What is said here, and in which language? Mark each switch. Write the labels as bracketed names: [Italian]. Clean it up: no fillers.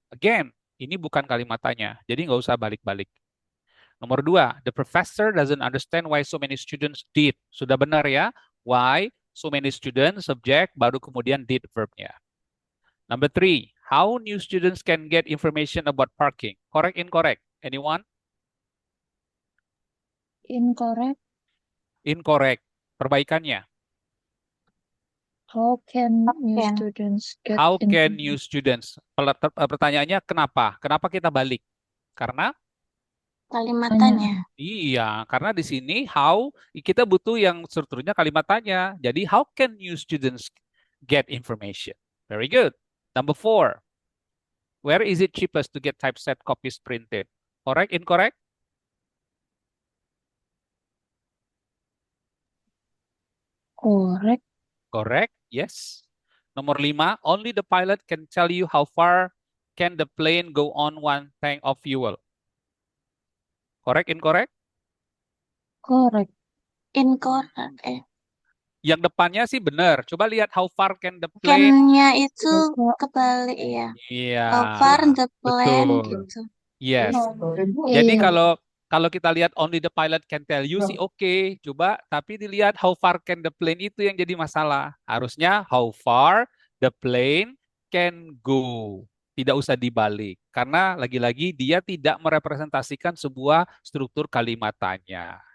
[Indonesian] Again, ini bukan kalimat tanya. Jadi nggak usah balik-balik. [English] Nomor 2, the professor doesn't understand why so many students did. [Indonesian] Sudah benar ya? [English] Why so many students, [Indonesian] subjek, baru kemudian [English] did verbnya. Number 3, how new students can get information about parking. Correct, incorrect? Anyone? Incorrect. Incorrect. [Indonesian] Perbaikannya. [English] How can new students get How can new students? [Indonesian] Pertanyaannya kenapa? Kenapa kita balik? Karena Kalimat tanya. iya, karena di sini how kita butuh yang strukturnya kalimat tanya. Jadi [English] how can new students get information? Very good. Number 4, where is it cheapest to get typeset copies printed? Correct, incorrect? Correct. Correct, yes. Nomor 5, only the pilot can tell you how far can the plane go on one tank of fuel. Correct, incorrect? Correct. Incorrect. [Indonesian] Yang depannya sih benar. Coba lihat [English] how far can the plane. [Indonesian] Can-nya itu kebalik ya. Iya. [English] How far the plane [Indonesian] Betul. gitu. [English] Yes. Jadi [Indonesian] Iya. kalau kita lihat [English] only the pilot can tell you [Indonesian] sih oke. Coba tapi dilihat [English] how far can the plane [Indonesian] itu yang jadi masalah. Harusnya [English] how far the plane can go. [Indonesian] Tidak usah dibalik. Karena lagi-lagi dia tidak merepresentasikan sebuah struktur kalimat tanya.